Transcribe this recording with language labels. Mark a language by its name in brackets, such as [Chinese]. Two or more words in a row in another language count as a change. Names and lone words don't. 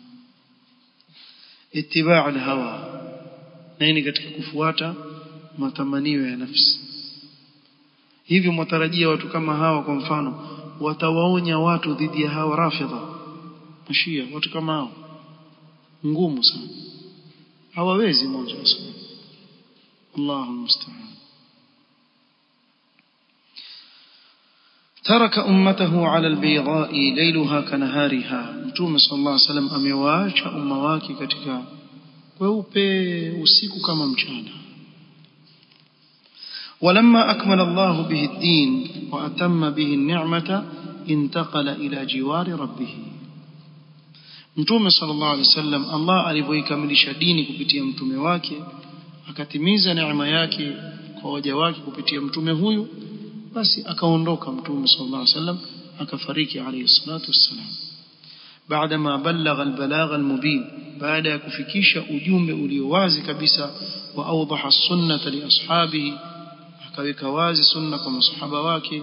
[Arabic] اتباع الهوى, [Swahili] nini katika kufuata matamanio ya nafsi. Hivyo mwatarajia watu kama hawa kwa mfano watawaonya watu dhidi ya hawa rafidha mashia? Watu kama hao ngumu sana, hawawezi moja kwa sababu. [Arabic] الله المستعان. ترك أمته على البيضاء ليلها كنهارها. [Swahili] Mtume [Arabic] صلى الله عليه وسلم [Swahili] amewaacha umma wake katika weupe usiku kama mchana. [Arabic] ولما أكمل الله به الدين وأتم به النعمة انتقل إلى جوار ربه. [Swahili] Mtume [Arabic] صلى الله عليه وسلم [Swahili] Allah alivyoikamilisha dini kupitia mtume wake, akatimiza neema yake kwa waja wake kupitia mtume huyu, basi akaondoka mtume [Arabic] صلى الله عليه وسلم [Swahili] akafariki [Arabic] عليه الصلاة والسلام. بعدما بلغ البلاغ المبين, [Swahili] baada ya kufikisha ujumbe ulio wazi kabisa, [Arabic] وأوضح السنة لأصحابه, [Swahili] akaweka wazi sunna kwa masahaba wake.